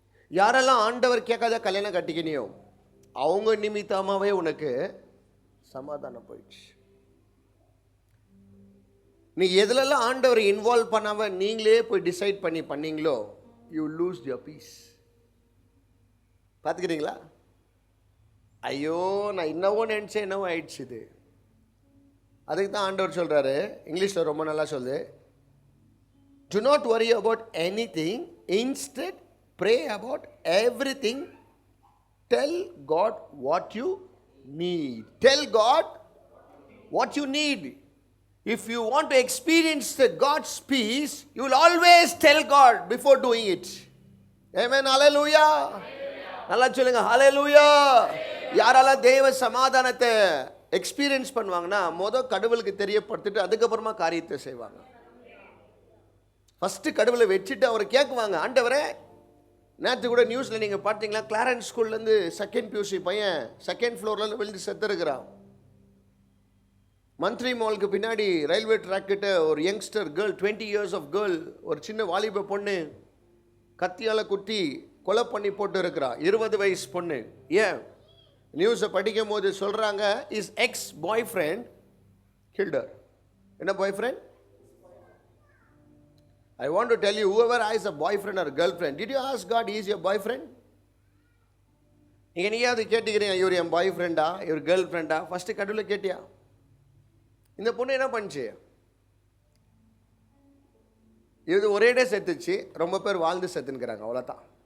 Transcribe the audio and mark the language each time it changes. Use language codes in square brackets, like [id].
[ta] யாரெல்லாம் ஆண்டவர் கேட்காத கல்யாணம் கட்டிக்கினியோ, அவங்க நிமித்தமாகவே உனக்கு சமாதானம் போயிடுச்சு. நீ எதுலெல்லாம் ஆண்டவரை இன்வால்வ் பண்ணாமல் நீங்களே போய் டிசைட் பண்ணீங்களோ, [en] You lose your peace. [ta] பார்த்துக்கிறீங்களா? ஐயோ நான் இன்னவோ நினச்சேன், என்னவோ ஆயிடுச்சு இது. அதுக்கு தான் ஆண்டவர் சொல்கிறாரு, இங்கிலீஷில் ரொம்ப நல்லா சொல்லுது, [en] do not worry about anything, instead pray about everything, tell God what you need. Tell God what you need. If you want to experience the God's peace, you will always tell God before doing it. Amen. Hallelujah. [ta] நல்லா சொல்லுங்க ஹalleluya. யாரெல்லாம் தேவ சமாதானத்தை experience பண்ணுவாங்கன்னா, கடவுளுக்கு தெரியப்படுத்திட்டு அதுக்கப்புறமா காரியத்தை செய்வாங்க. ஃபஸ்ட்டு கடவுளை வச்சுட்டு அவரை கேட்குவாங்க, ஆண்டவரே. நேற்று கூட நியூஸில் நீங்கள் பார்த்தீங்களா, கிளாரன்ஸ் ஸ்கூல்லேருந்து செகண்ட் பியூசி பையன் செகண்ட் ஃப்ளோர்லேருந்து விழுந்து செத்துருக்கிறான். மந்த்ரி மாலுக்கு பின்னாடி ரயில்வே ட்ராக் கிட்ட ஒரு youngster girl, [en] 20 years of [ta] girl, ஒரு சின்ன வாலிப பொண்ணு கத்தியால் குத்தி கொலை பண்ணி போட்டு இருக்கிறா. 20 வயசு பொண்ணு. ஏன்? நியூஸை படிக்கும் போது சொல்கிறாங்க, [en] Is ex boyfriend killed her. [ta] என்ன பாய் friend? [en] I want to tell you, whoever has a boyfriend or a girlfriend, did you ask God, is your boyfriend? [ta] நீங்கள் நீயாவது கேட்டுக்கிறீங்க, இவர் என் பாய் ஃப்ரெண்டா, இவர் கேர்ள் ஃப்ரெண்டா? ஃபஸ்ட்டு கடவுளை கேட்டியா? இந்த பொண்ணு என்ன பண்ணுச்சு? இது ஒரே டே செத்துச்சு, ரொம்ப பேர் வாழ்ந்து செத்துன்னுக்கிறாங்க, அவ்வளோதான்.